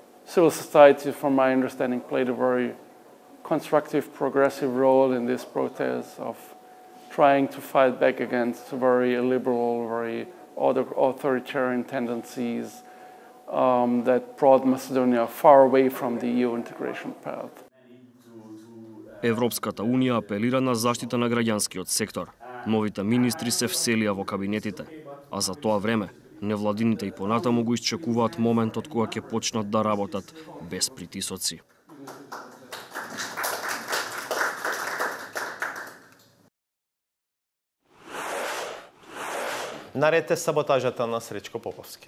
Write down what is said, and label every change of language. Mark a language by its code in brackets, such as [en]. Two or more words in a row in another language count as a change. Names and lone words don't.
[en] Civil society, from my understanding, played a very constructive, progressive role in this protest of trying to fight back against very illiberal, very authoritarian tendencies that brought Macedonia far away from the EU integration path. [mk] Европската Унија апелира на заштита на граѓанскиот сектор. Новите министри се вселија во кабинетите, а за тоа време невладините и понатаму го исчекуваат моментот кога ќе почнат да работат без притисоци. Наред е саботажата на Сречко Поповски.